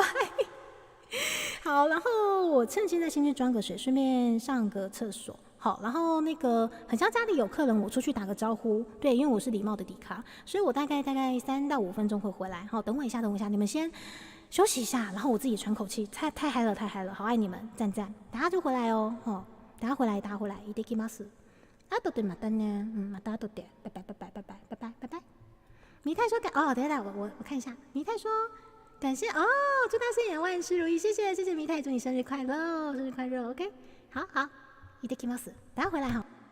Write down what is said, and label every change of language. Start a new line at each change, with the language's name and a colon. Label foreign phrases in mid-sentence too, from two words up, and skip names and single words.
Chinese: 好，然后我趁现在先去装个水，顺便上个厕所。好，然后那个很像家里有客人，我出去打个招呼。对，因为我是礼貌的迪卡，所以我大概3到5分钟会回来。好，等我一下，你们先休息一下，然后我自己喘口气。太嗨了，好爱你们，赞！等下就回来哦。等下回来，
Japanese: いってきます。後でまたね，また後で，
Chinese: 拜拜。迷太说等一下，我看一下，迷太说感谢哦，祝他生涯万事如意，谢谢迷太，祝你生日快乐，OK， 好。
Japanese: いってきます。
Chinese: 等下回来哈。